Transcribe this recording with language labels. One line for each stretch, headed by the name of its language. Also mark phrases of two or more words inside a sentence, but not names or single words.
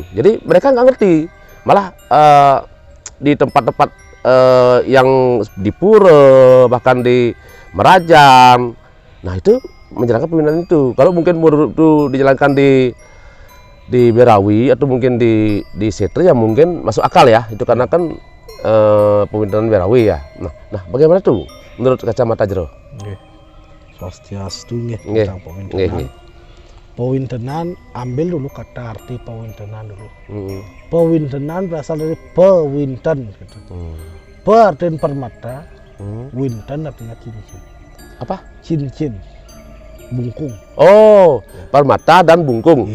Indonesian: Jadi mereka nggak ngerti. Malah di tempat-tempat yang di pura, bahkan di Merajam. Nah, itu menjalankan pewintenan itu. Kalau mungkin merurup itu dijalankan di Berawi atau mungkin di Setri ya mungkin masuk akal ya, itu karena kan pewintenan Berawi ya. Nah bagaimana tuh menurut kacamata Jero? Swastiastu nggih tentang pewintenan. Nggih. Pewintenan, ambil dulu kata arti pewintenan dulu. Pewintenan berasal dari pewinten gitu. Pe artinya permata, winten artinya cincin. Apa? Cincin. Bungkung. Oh, permata dan bungkung.